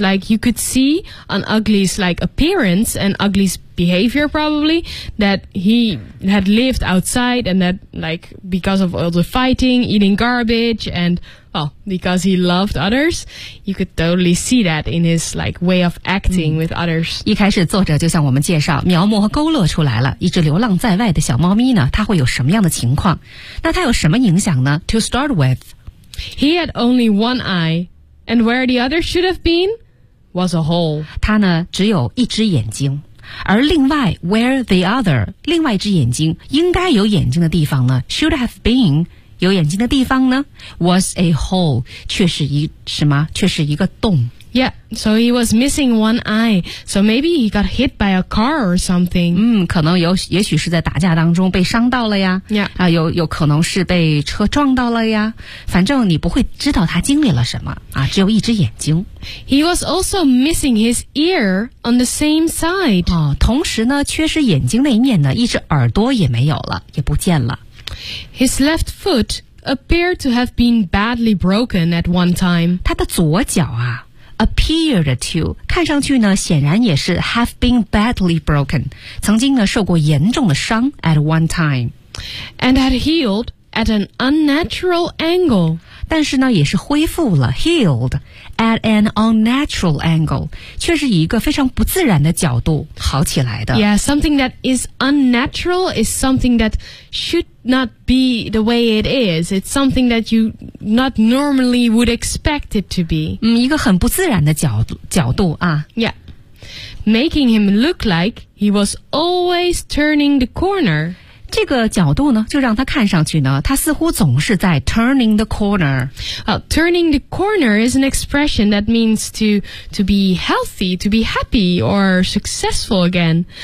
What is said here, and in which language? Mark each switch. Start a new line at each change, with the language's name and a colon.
English: Like you could see on ugly's like appearance and ugly's behavior probably that he had lived outside and that like because of all the fighting, eating garbage and well, because he loved others, you could totally see that in his like way of acting with others.
Chinese: 一开始作者就向我们介绍描摹和勾勒出来了一只流浪在外的小猫咪呢它会有什么样的情况那它有什么影响呢
English: To start with, he had only one eye and where the other should have been was a hole.
Chinese: 它呢只有一只眼睛而另外
English: where the other,
Chinese: 另外一只眼睛应该有眼睛的地方呢
English: should have been,
Chinese: 有眼睛的地方呢
English: was a hole,
Chinese: 却是一什么却是一个洞。
English: Yeah, so he was missing one eye, so maybe he got hit by a car or something.
Chinese: 嗯可能有也许是在打架当中被伤到了呀
English: Yeah.
Chinese: 啊有可能是被车撞到了呀反正你不会知道他经历了什么啊只有一只眼睛。
English: He was also missing his ear on the same side.
Chinese: 哦同时呢缺失眼睛那一面呢一只耳朵也没有了也不见了。
English: His left foot appeared to have been badly broken at one time.
Chinese: 他的左脚啊
English: appeared to,
Chinese: 看上去呢显然也是
English: have been badly broken,
Chinese: 曾经呢受过严重的伤
English: at one time. And had healed at an unnatural angle.
Chinese: 但是呢也是恢复了
English: healed at an unnatural angle,
Chinese: 却是以一个非常不自然的角度好起来的。
English: Yeah, something that is unnatural is something that shouldnot be the way it is. It's something that you not normally would expect it to be.
Chinese: 一个很不自然的角度啊。
English: Yeah. Making him look like he was always turning the corner.
Chinese: 这个角度呢就让他看上去呢他似乎总是在
English: turning the corner. Turning the corner is an expression that means to be healthy, to be happy or successful again.